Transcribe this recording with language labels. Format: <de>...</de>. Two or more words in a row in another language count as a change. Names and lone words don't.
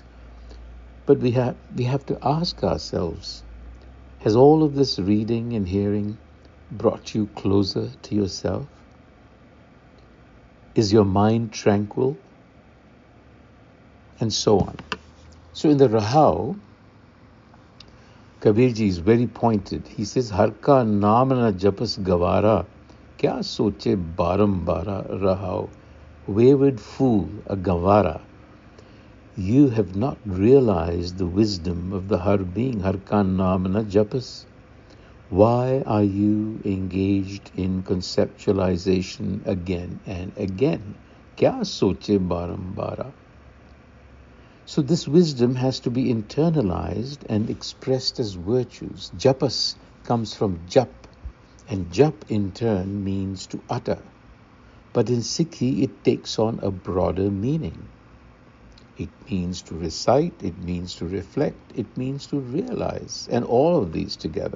<en>But we have to ask ourselves, has all of this reading and hearing brought you closer to yourself? Is your mind tranquil? And so on. So in the Rahau, Kabirji is very pointed. He says,</en> <hi>हर का नाम न जपस गवारा, क्या सोचे बारम्बारा रहाओ,</hi> <en>wayward fool, a gavara. You have not realized the wisdom of the Har being,</en> <hi>हर का नाम न जपस.</hi> <en>Why are you engaged in conceptualization again and again?</en> <hi>क्या सोचे बारम्बारा?</hi> <en>So this wisdom has to be internalized and expressed as virtues. Japas comes from jap, and jap in turn means to utter. But in Sikhi, it takes on a broader meaning. It means to recite, it means to reflect, it means to realize, and all of these together.</en>